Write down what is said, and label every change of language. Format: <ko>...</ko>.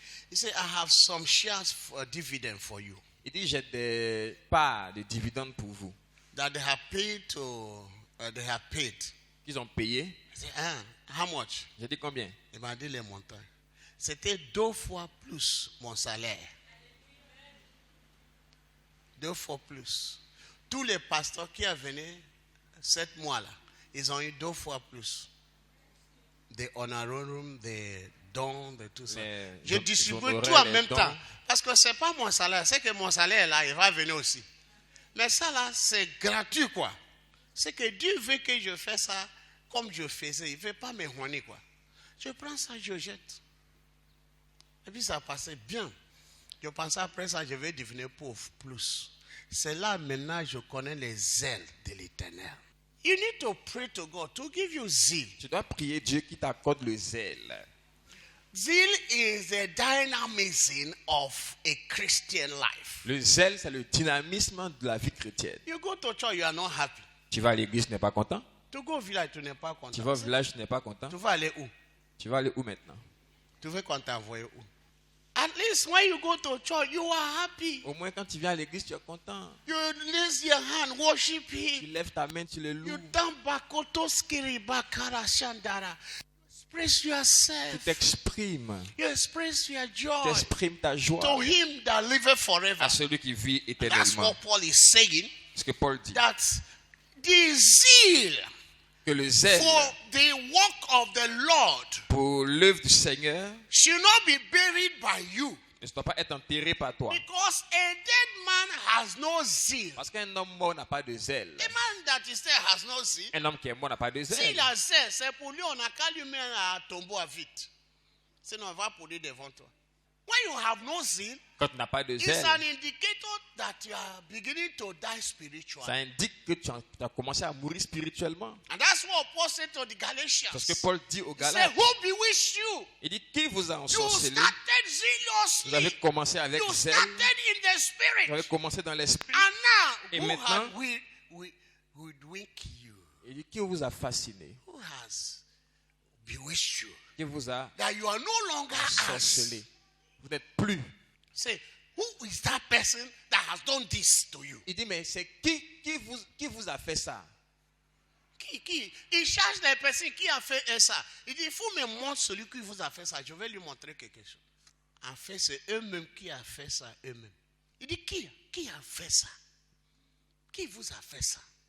<en>He said, I have some shares for dividend for you</en> <fr>Il dit, j'ai des parts de dividendes pour vous.</fr> <en>that they have paid to, they have paid.</en> <fr>Qu'ils ont payé. I said, how much? J'ai dit combien? Il m'a dit les montants. C'était 2 fois plus mon salaire. 2 fois plus. Tous les pasteurs qui sont venus 7 mois-là, ils ont eu 2 fois plus. Des honorarium, des dons, de tout ça. Je distribue tout en même temps. Parce que ce n'est pas mon salaire. C'est que mon salaire, là, il va venir aussi. Mais ça, là, c'est gratuit, quoi. C'est que Dieu veut que je fasse ça comme je faisais. Il ne veut pas me honner, quoi. Je prends ça, je jette. Et puis ça passait bien. Je pensais après ça, je vais devenir pauvre plus. C'est là maintenant je connais les ailes de l'Éternel.</fr> <en>You need to pray to God to give you zeal.</en> <fr>Tu dois prier Dieu qui t'accorde le zèle.</fr> <en>Zeal is the dynamism of a Christian life.</en> <fr>Le zèle, c'est le dynamisme de la vie chrétienne.</fr> <en>You go to church, you are not happy.</en> <fr>Tu vas à l'église, tu n'es pas content. Tu go au village, tu n'es pas content. Tu vas au village, tu n'es pas content. Tu vas aller où? Tu vas aller où maintenant? Tu veux qu'on t'envoie où?</fr> <en>At least when you go to church, you are happy.</en> <fr>Au moins quand tu viens à l'église, tu es content.</fr> <en>You raise your hand, worship</en> <fr>Tu</fr> <en>Him.</en> <fr>lèves ta main, tu le</fr> <en>You</en> <fr>loues. tambakoto skiri bakara shandara.</fr> <en>Express</en> <fr>Tu</fr> <en>yourself.</en> <fr>t'exprimes.</fr> <en>You express your</en> <fr>Tu</fr> <en>joy</en> <fr>exprimes ta joie</fr> <en>to Him that liveth forever.</en> <fr>à celui qui vit</fr> <en>That's</en> <fr>éternellement.</fr> <en>what Paul is saying.</en> <fr>Ce que Paul dit.</fr> <en>That the zeal</en> <fr>Que le zèle</fr> <en>for the work of the Lord</en> <fr>pour l'œuvre du Seigneur</fr> <en>should not be buried by you.</en> <fr>ne doit pas être enterré par toi.</fr> <en>Because a dead man has no zeal.</en> <fr>Parce qu'un homme mort n'a pas de zèle.</fr> <en>A man that is dead has no zeal.</en> <fr>Un homme qui est mort n'a pas de zèle. S'il a zèle, c'est pour lui, on n'a qu'à lui mettre un tombeau à vite. Sinon, on va pourrir devant toi.</fr> <en>When you have no zeal,</en> <fr>Quand tu n'as pas de</fr> <en>it's</en> <fr>zèle,</fr> <en>an indicator that you are beginning to die spiritually.</en> <fr>ça indique que tu as commencé à mourir spirituellement.</fr> <en>And that's what Paul said to the Galatians.</en> <fr>C'est ce que Paul dit aux</fr> <en>He said,</en> <fr>Galates.</fr> <en>who bewitched you?</en> <fr>Il dit, qui vous a</fr> <en>You</en> <fr>ensorcelé?</fr> <en>started</en> <fr>Vous avez</fr> <en>zealously.</en> <fr>commencé avec</fr> <en>You</en> <fr>zèle.</fr> <en>started in the</en> <fr>Vous avez</fr> <en>spirit.</en> <fr>commencé dans l'esprit.</fr> <en>And</en> <fr>Et</fr> <en>now, who</en> <fr>maintenant,</fr> <en>have we drink you?</en> <fr>il dit, qui vous a fasciné?</fr> <en>Who has bewitched you?</en> <fr>Qui vous a</fr> <en>That you are no longer</en> <fr>ensorcelé?</fr> <en>us.</en> <fr>Vous n'êtes plus. Say, who is that person that has done this to you? Il dit, mais c'est qui vous a fait ça? Qui? Il cherche des personnes qui a fait ça. Il dit, il faut me montrer celui qui vous a fait ça. Je vais lui montrer quelque chose. En fait, c'est eux-mêmes qui a fait ça, eux-mêmes. Il dit, qui a fait ça? Qui vous a fait ça?</fr>